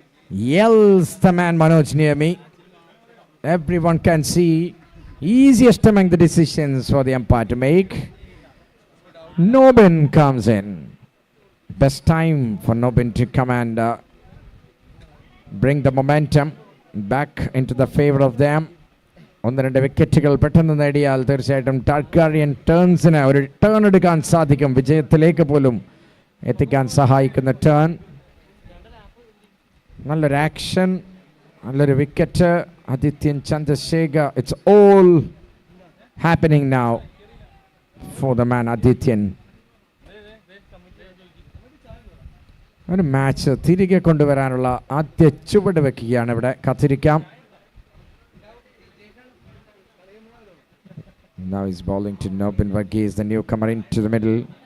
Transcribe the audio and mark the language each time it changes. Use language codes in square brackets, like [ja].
[en] Yells the man Manoj near me. Everyone can see. Easiest among the decisions for the umpire to make. Nobin comes in. Best time for Nobin to come and bring the momentum back into the favor of them. [ml] 1-2 വിക്കറ്റുകൾ പെട്ടെന്ന് നേടിയാൽ തീർച്ചയായിട്ടും ടാർഗാരിയൻ ടേൺസിന് ഒരു turn എടുക്കാൻ സാധിക്കും. വിജയത്തിലേക്ക് പോലും എത്തിക്കാൻ സഹായിക്കുന്ന ടേൺ. നല്ലൊരു ആക്ഷൻ, നല്ലൊരു wicket. Adithyan Chandrasekhar. [en] It's all happening now for the man Adityan. [ml] ഒരു മാച്ച് തിരികെ കൊണ്ടുവരാനുള്ള ആദ്യ ചുവട് വെക്കുകയാണ് ഇവിടെ. കാത്തിരിക്കാം. [en] Now he's bowling to Nobin Varghese, the newcomer, into the middle.